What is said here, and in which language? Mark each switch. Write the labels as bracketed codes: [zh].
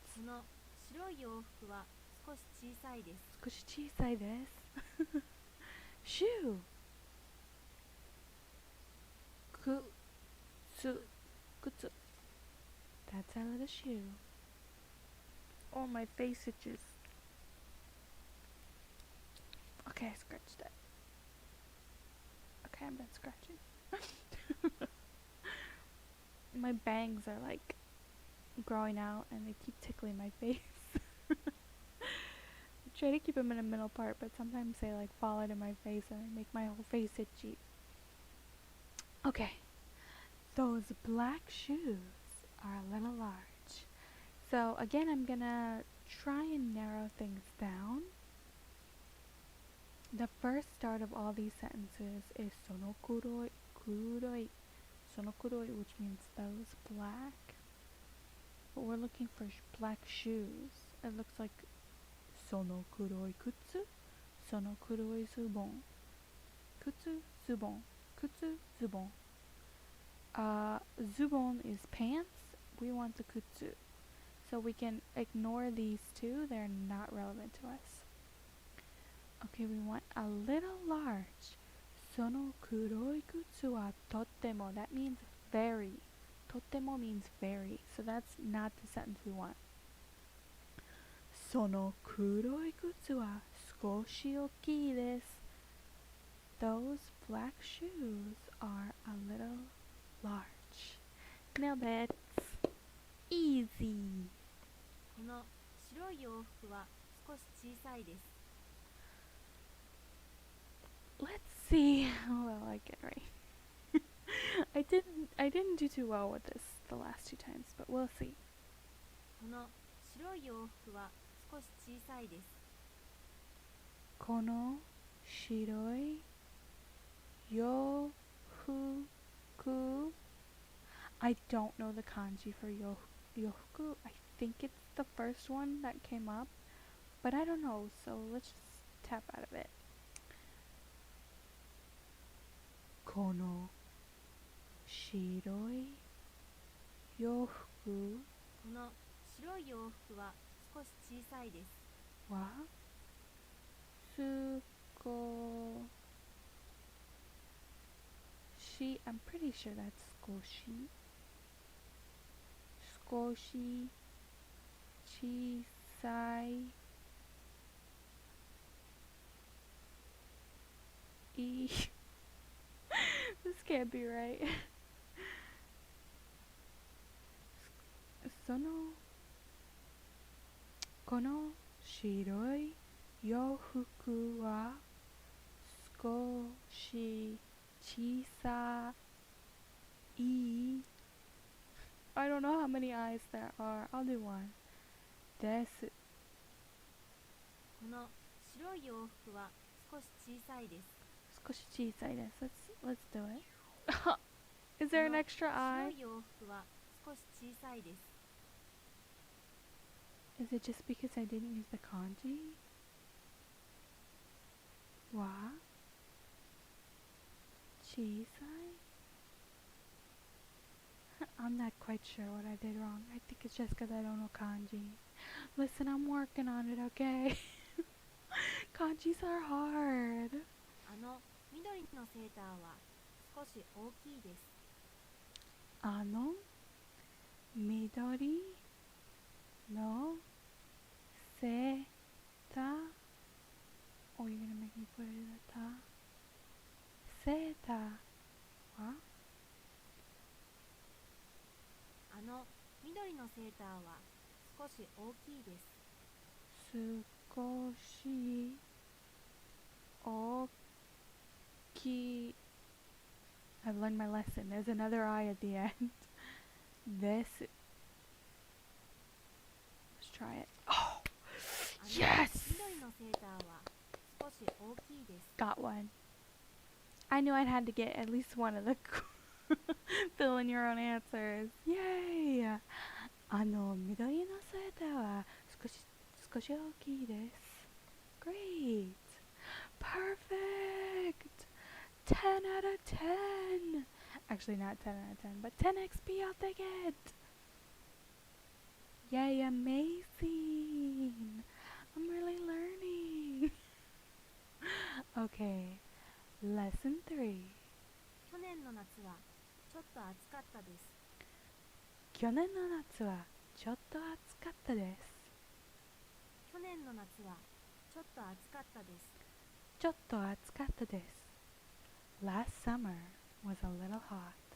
[ja] この白い洋服は少し小さいです。少し小さいです。 [en] shoe 靴 That's a little shoe. Oh, my face itches. Okay, I scratched it. Okay, I'm done scratching. My bangs are like growing out and they keep tickling my face. I try to keep them in the middle part, but sometimes they like fall into my face and they make my whole face itchy. Okay, those black shoes are a little large. So again, I'm gonna try and narrow things down. The first start of all these sentences is kuroi, which means those black. But we're looking for black shoes. [ja] It looks like その黒い靴、その黒いズボン、靴、ズボン、靴、ズボン。 [en] Zubon is pants. We want the kutsu. So we can ignore these two. They're not relevant to us. Okay, we want a little large. [ja] その黒い靴はとっても. [en] That means very. とっても means very. So that's not the sentence we want. [ja] その黒い靴は少し大きいです. [en] Those black shoes are a little large. Nailed it. Easy. [ja] この白い洋服は少し小さいです。 [en] Let's see how well I get right. I didn't do too well with this the last two times, but we'll see. [ja] この白い洋服は少し小さいです。この白い洋服. [en] I don't know the kanji for yofuku. I think it's the first one that came up, but I don't know, so let's just tap out of it. [ja] この白い洋服この白い洋服は少し小さいです。 [en] は少し I'm pretty sure that's 少し少し小さい This can't be right. この白い洋服は少し小さい I don't know how many eyes there are. I'll do one. です。 [ja] この白い洋服は少し小さいです。 [en] 少し小さいです。 Let's do it. Is there an extra [ja] 白 [en] eye? [ja] い洋服は少し小さいです。 [en] Is it just because I didn't use the kanji? は小さい I'm not quite sure what I did wrong. I think it's just because I don't know kanji. Listen, I'm working on it, okay? Kanjis are hard. [ja] あの緑のセーターは少し大きいです。 [en] あの緑のセーター Oh, you're gonna make me put it in the ta. [ja] セーターはあの緑のセーターは少し大きいです。 [en] 少し大きい I've learned my lesson. There's another I at the end. This. Let's try it. Oh! [ja] あの [en] Yes! [ja] 緑のセーターは少し大きいです。 [en] Got one. I knew I'd had to get at least one of the fill in your own answers. Yay! [ja] あの緑のセーターは少し大きいです. Great! [en] Perfect! 10 out of 10! Actually, not 10 out of 10, but 10 XP I'll take it! Yay, amazing! I'm really learning! Okay, lesson 3. [ja] 去年の夏はちょっと暑かったです。去年の夏はちょっと暑かったです。去年の夏はちょっと暑かったです。ちょっと暑かったです。 [en] Last summer was a little hot.